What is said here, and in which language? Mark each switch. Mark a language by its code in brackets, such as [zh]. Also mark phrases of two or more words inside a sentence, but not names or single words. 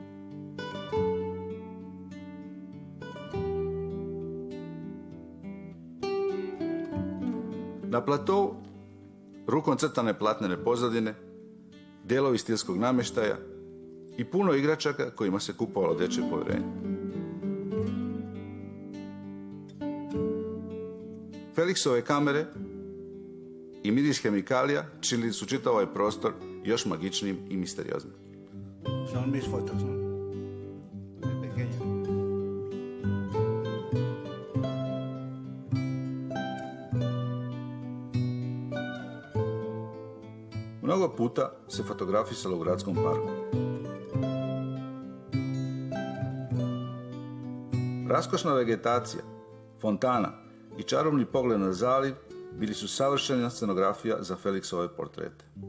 [sr] Na platou rukom crtane platnene pozadine, dijelovi stilskog namještaja i puno igračaka kojima se kupovalo dječje povjerenje. Felixove kamere i miris hemikalija činili su čitav ovaj prostor još magičnim i misterioznim. [es] Son mis fotos, ¿no? De pequeño. [sr] Mnogo puta se fotografisalo u gradskom parku. Raskošna vegetacija, fontana i čarobni pogled na zaliv bili su savršena scenografija za Felixove portrete.